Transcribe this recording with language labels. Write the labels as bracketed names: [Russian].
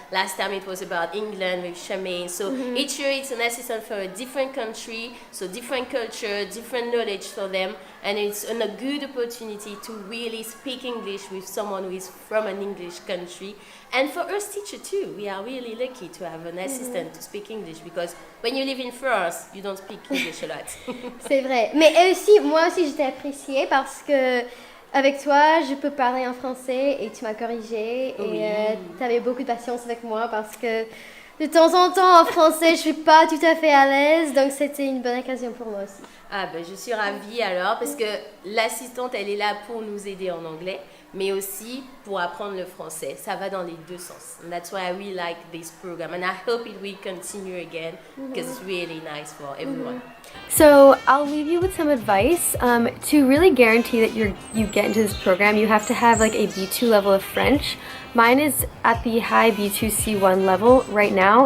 [English] Last time it was about England with Charmaine. So each year it's an assistant for a different country, so different culture, different knowledge for them. And it's a good opportunity to really speak English with someone who is from an English country. And for us teachers too, we are really lucky to have an assistant to speak English, because when you live in France, you don't speak English a lot. [French] C'est vrai. Mais aussi, moi aussi, j'étais appréciée parce que avec toi, je peux parler en français et tu m'as corrigé et tu avais beaucoup de patience avec moi, parce que de temps en temps en français, je suis pas tout à fait à l'aise, donc c'était une bonne occasion pour moi aussi. Ah ben je suis ravie alors, parce que l'assistante elle est là pour nous aider en anglais, mais aussi pour apprendre le français. Ça va dans les deux sens. [English] And that's why I really like this program, and I hope it will continue again, because it's really nice for everyone. So I'll leave you with some advice. To really guarantee that you get into this program, you have to have like a B2 level of French. Mine is at the high B2 C1 level right now.